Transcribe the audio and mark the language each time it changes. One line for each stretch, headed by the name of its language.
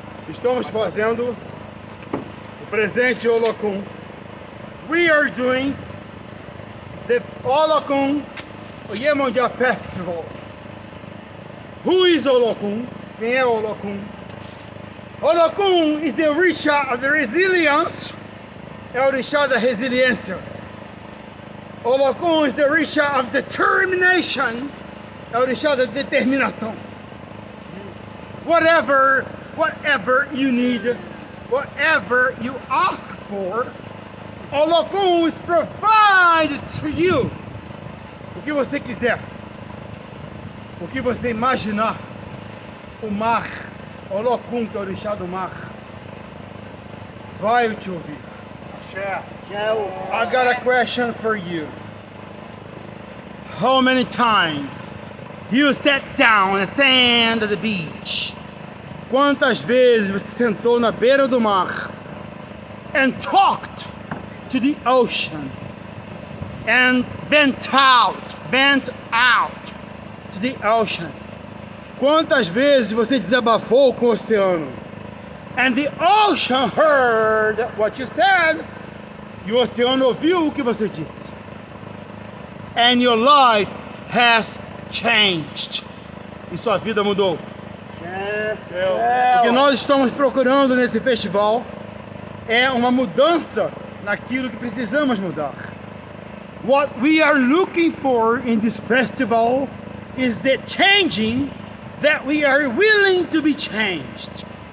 Portuguese: Estamos fazendo o presente Olokun.
English: We are doing the Olokun Iemonja Festival. Who is Olokun?
Portuguese: Quem é Olokun?
English: Olokun is the orixá of the resilience.
Portuguese: É o orixá da resiliência.
English: Olokun is the orixá of determination.
Portuguese: É o orixá da determinação.
English: Whatever you need, whatever you ask for, Olokun is provided to you.
Portuguese: O que você quiser, o que você imaginar. O mar, Olokun, que é o orixá do mar, vai te ouvir.
English: I got a question for you. How many times you sat down on the sand of the beach?
Portuguese: Quantas vezes você sentou na beira do mar
English: and talked to the ocean and vent out to the ocean?
Portuguese: Quantas vezes você desabafou com o oceano?
English: And the ocean heard what you said.
Portuguese: E o oceano ouviu o que você disse.
English: And your life has changed.
Portuguese: E sua vida mudou. O que nós estamos procurando nesse festival é uma mudança naquilo que precisamos mudar.
English: What we are looking for in this festival is the changing that we are willing to be changed.